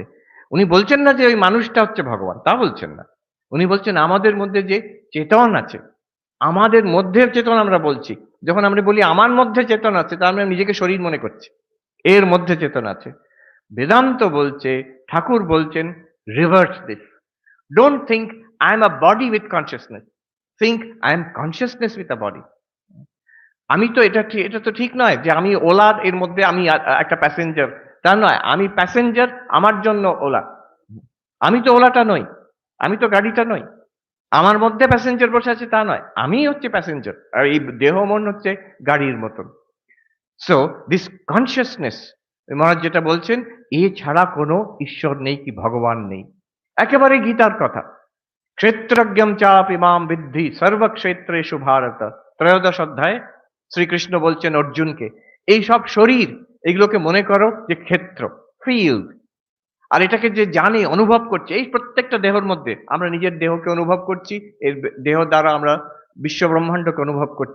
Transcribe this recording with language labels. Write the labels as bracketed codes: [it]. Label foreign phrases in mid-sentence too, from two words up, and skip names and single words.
[bn] উনি বলছেন না যে ওই মানুষটা হচ্ছে ভগবান, তা বলছেন না। উনি বলছেন আমাদের মধ্যে যে চেতন আছে, আমাদের মধ্যে চেতন আমরা বলছি, যখন আমরা বলি আমার মধ্যে চেতনা আছে, তার মানে নিজেকে শরীর মনে করছি। এর মধ্যে চেতনা আছে। বেদান্ত বলছে, ঠাকুর বলছেন, [en] reverse this. Don't think I am a body with consciousness. Think I am consciousness with a body. [bn] আমি তো এটা তো ঠিক নয় যে আমি ওলার এর মধ্যে আমি একটা প্যাসেঞ্জার। তা নয়, আমি প্যাসেঞ্জার, আমার জন্য ওলা। আমি তো ওলাটা নই। আমি তো গাড়িটা নই। আমার মধ্যে প্যাসেঞ্জার বসে আছে তা নয়। আমিই হচ্ছে প্যাসেঞ্জার। আর এই দেহ মন হচ্ছে গাড়ির মতন। [en] so this consciousness, [bn] মহারাজ যেটা বলছেন, এ ছাড়া কোনো ঈশ্বর নেই কি ভগবান নেই। একেবারে গীতার কথা। [sa] ক্ষেত্রজ্ঞম চাপি মাম বিদ্ধি সর্বক্ষেত্রেষু ভারত। [bn] ত্রয়োদশ অধ্যায়ে শ্রীকৃষ্ণ বলছেন অর্জুনকে, এই সব শরীর, এগুলোকে মনে করো যে ক্ষেত্র, ফিল্ড। আর এটাকে যে জানে, অনুভব করছে, এই প্রত্যেকটা দেহের মধ্যে আমরা নিজের দেহকে অনুভব করছি, এর দেহ দ্বারা আমরা বিশ্ব ব্রহ্মাণ্ডকে অনুভব করছি।